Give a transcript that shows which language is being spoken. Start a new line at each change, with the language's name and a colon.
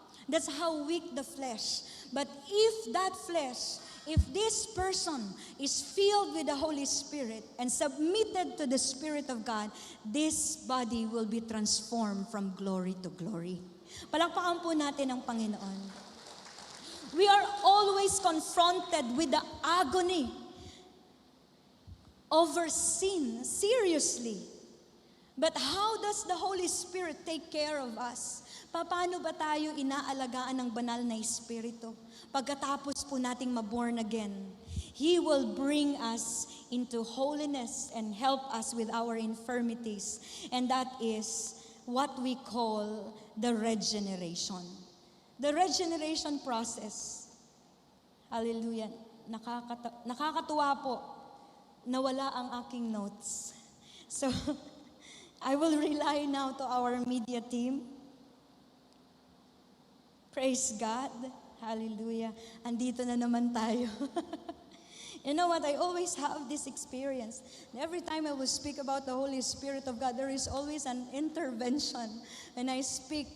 English: That's how weak the flesh. But if that flesh, if this person is filled with the Holy Spirit and submitted to the Spirit of God, this body will be transformed from glory to glory.
Filipino: Palakpakan po natin ang Panginoon.
English: We are always confronted with the agony over sin, seriously. But how does the Holy Spirit take care of us?
Filipino: Paano ba tayo inaalagaan ng banal na Espiritu? Pagkatapos po nating ma-born again,
English: He will bring us into holiness and help us with our infirmities. And that is what we call the regeneration. The regeneration process. Hallelujah.
Filipino: Nakakatuwa po na wala ang aking notes.
English: So, I will rely now to our media team. Praise God. Hallelujah.
Filipino: Andito na naman tayo.
English: You know what? I always have this experience. Every time I will speak about the Holy Spirit of God, there is always an intervention when I speak.